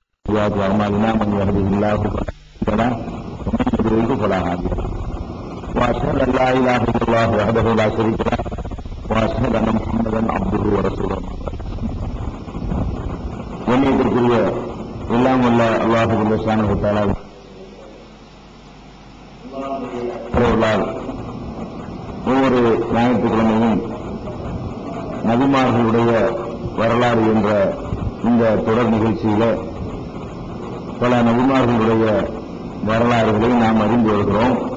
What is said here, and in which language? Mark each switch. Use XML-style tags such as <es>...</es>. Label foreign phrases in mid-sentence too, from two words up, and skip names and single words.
<ar>أعمالنا من يهده الله فلا ومن يضلل فلا هادي له وأشهد أن لا إله إلا الله وحده لا شريك له وأشهد أن محمدا عبده ورسوله</ar> <ta>கண்ணியத்திற்குரிய எல்லாம் உள்ள</ta> <ar>الله سبحانه وتعالى</ar> <ta>ஒவ்வொரு ஞாயிற்றுக்கிழமையும் நபிமார்களுடைய வரலாறு என்ற இந்த தொடர் நிகழ்ச்சியில பல நபிமார்களுடைய வரலாறுகளை நாம் அறிந்து வருகிறோம்.</ta>